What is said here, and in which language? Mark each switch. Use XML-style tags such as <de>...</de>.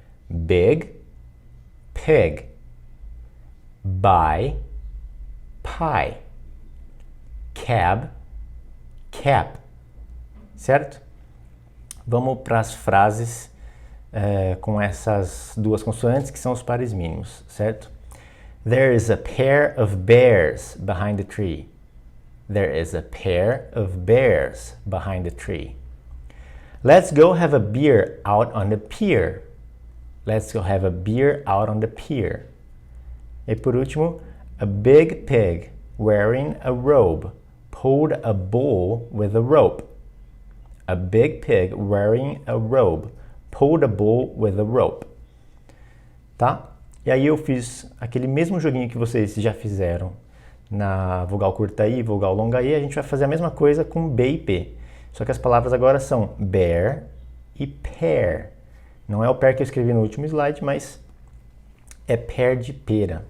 <en>Big, pig. Buy, pie. Cab, cap. Certo?</en> <pt>Vamos para as frases com essas 2 consoantes que são os pares mínimos, certo?</pt> <en>There is a pair of bears behind the tree. There is a pair of bears behind the tree. Let's go have a beer out on the pier. Let's go have a beer out on the pier.</en> <pt>E por último,</pt> <en>a big pig wearing a robe pulled a bull with a rope. A big pig wearing a robe pulled a bull with a rope.</en> <pt>Tá? E aí eu fiz aquele mesmo joguinho que vocês já fizeram na vogal curta I, vogal longa I, a gente vai fazer a mesma coisa com B e P. Só que as palavras agora são bear e pear. Não é o pear que eu escrevi no último slide, mas é pear de pera.</pt>